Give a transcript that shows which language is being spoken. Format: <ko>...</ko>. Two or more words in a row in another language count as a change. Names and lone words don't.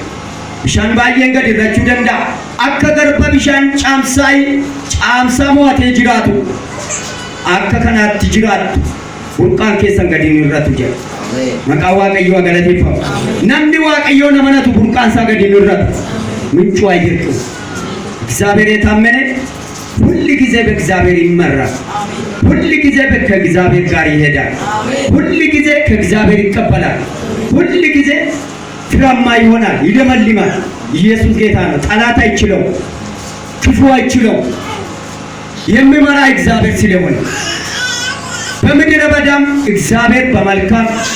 <om>bishaan baay'een gadi irrachuu danda'a. akka garba bishaan caamsaa mo'atee jiraatu akka kanaatti jiraattu burqaan keessan gadi hin irratu jedha. maqaa waaqayyoo galateeffamu. namni waaqayyoon amanatu burqaan isaa gadi hin irratu</om> <am>ምንጩ አይደርቅም። እግዚአብሔር የታመነ ሁል ጊዜ በእግዚአብሔር ይመራል። ሁል ጊዜ ከእግዚአብሔር ጋር ይሄዳል። ሁል ጊዜ ከእግዚአብሔር ይቀበላል። ሁል ጊዜ ፍሬያማ ይሆናል፣ ይለመልማል። ኢየሱስ ጌታ ነው። ጠላት አይችለው፣ ክፉ አይችለው። የሚመራ እግዚአብሔር ስለሆነ በምድረ በዳም እግዚአብሔር በመልካም</am>